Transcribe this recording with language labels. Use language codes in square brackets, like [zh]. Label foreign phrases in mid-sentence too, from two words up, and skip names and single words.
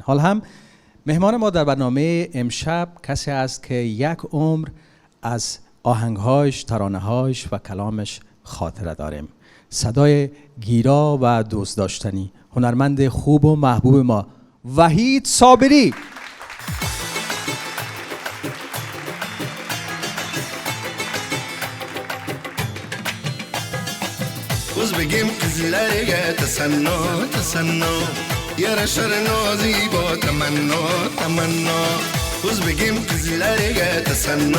[fa] حال هم مهمان ما در برنامه امشب کسی است که یک عمر از آهنگهاش، ترانه‌هاش و کلامش خاطره داریم. صدای گیرا و دوست داشتنی، هنرمند خوب و محبوب ما، وحید صابری. [uz] Uz begim kızlarga tasanno tasanno yarashar nozi bo tamanno tamanno Uz begim kızlarga tasanno